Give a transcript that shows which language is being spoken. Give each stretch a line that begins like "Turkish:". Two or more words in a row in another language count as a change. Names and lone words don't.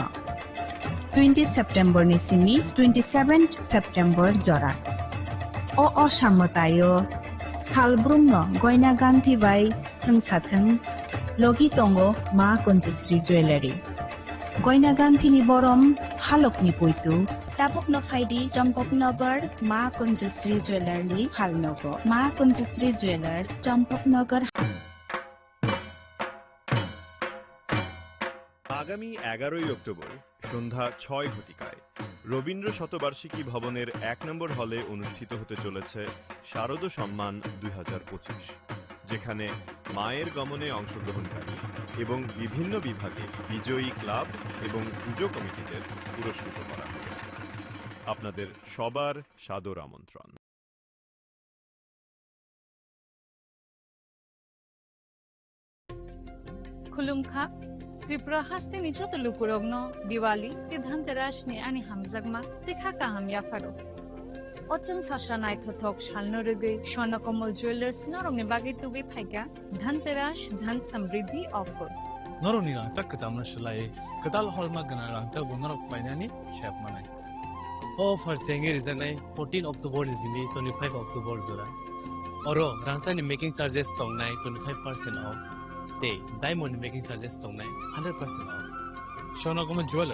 Kok Borok: 20 सेप्टेम्बर निसिमी 27 सेप्टेम्बर जरा असामतायो सालब्रुमनो गयना गान्थि बाय थंसाथं लगी तंगो मा कुंजश्री ज्वेलारि गयना गान्थिनि बरम हालकनि पुइतु तापकनो फाइदि चम्पकनगर मा कुंजश्री ज्वेलारि हालनगो मा कुंजश्री ज्वेलार्स चम्पकनगर
Bangla: আগামী 11ই অক্টোবর সন্ধ্যা 6 ঘটিকায় রবীন্দ্র শতবার্ষিকী ভবনের 1 নম্বর হলে অনুষ্ঠিত হতে চলেছে শারদ সম্মান 2025, যেখানে মায়ের গমনে অংশগ্রহণকারী এবং বিভিন্ন বিভাগে বিজয়ী ক্লাব এবং পুজো কমিটিদের পুরস্কৃত করা হবে। আপনাদের সবার সাদর আমন্ত্রণ।
Kok Borok: खुलुमखा त्रिपुरा हास्तिनि चतुलुकुरगनो दिवाली ते धनतेरास नि आनि हामजागमा देखा काहाम याफारो अचन साशा नायथथक शालनो रगै स्वर्णकमल ज्वेलार्स नरमनि बागै तुबि फाइका धनतेरास
Hindi: धन समृद्धि
Kok Borok: ऑफर नरमनि रांचा कजामना शिलाय कदाल हॉलमा गना रांचा बुनरक फाइनानि शेप मानाय ऑफर चेंगे रिजनाय 14 अक्टोबर जिनि 25 अक्टोबर जरा और रांचानि
English: making charges
Kok Borok: तंगनाय 25% ऑफ ते
English: diamond making charges
Kok Borok: तंगनाय 100% ऑफ स्वर्णकमल ज्वेलर्स